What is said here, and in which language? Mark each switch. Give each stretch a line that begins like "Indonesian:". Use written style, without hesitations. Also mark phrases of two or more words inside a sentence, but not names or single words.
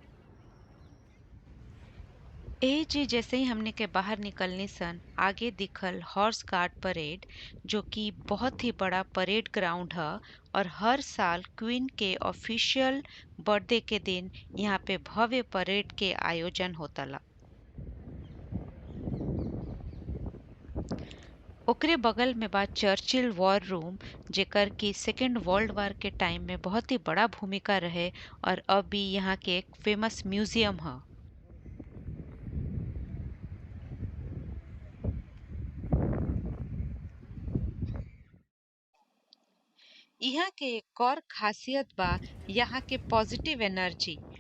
Bhojpuri: यही चीज जैसे ही हमने के बाहर निकलनी सन, आगे दिखल हॉर्स गार्ड परेड, जो कि बहुत ही बड़ा
English: parade ground
Bhojpuri: है और हर साल क्वीन के
English: official birthday
Bhojpuri: के दिन यहाँ पे भव्य परेड के आयोजन होतला। ओकरे बगल में बा चर्चिल वॉर रूम, जेकर की सेकेंड वर्ल्ड वॉर के टाइम में बहुत ही बड़ा भूमिका रहे और अब भी यहाँ के एक
English: famous museum
Bhojpuri: है। यहाँ के एक और खासियत बा यहाँ के
English: positive energy.